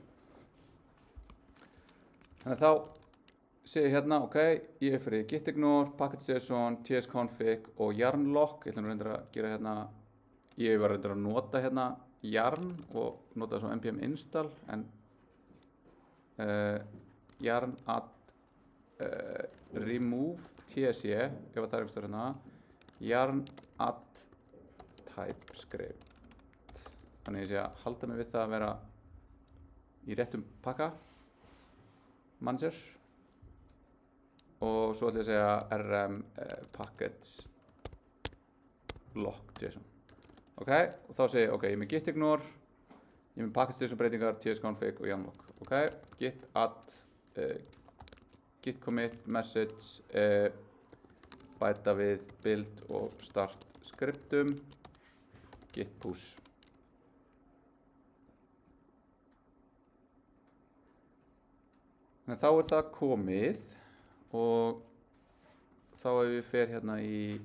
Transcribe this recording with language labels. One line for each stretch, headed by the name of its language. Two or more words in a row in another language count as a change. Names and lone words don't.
Icelandic: Þannig að þá sé ég hérna, ok, ég er fyrir gitignore, package.json, tsconfig og yarn-lock. Ég ætla nú reyndar að gera hérna, ég var reyndar að nota hérna yarn og nota það svo
English: npm install,
Icelandic: en
English: yarn add remove tsc,
Icelandic: ef það er einhverstaðar hérna,
English: yarn add TypeScript.
Icelandic: Þannig ég sé að halda mig við það að vera í réttum pakka, manager, og svo ætla ég að segja
English: rm package lock.json.
Icelandic: Ok, og þá segi ég, ok, ég er með gitignore, ég er með package.json breytingar, tsconfig og yarn-lock.
English: Ok, git add, git commit, message,
Icelandic: bæta við build og start skriptum,
English: git push.
Icelandic: Þannig að þá er það komið og þá ef við fer hérna í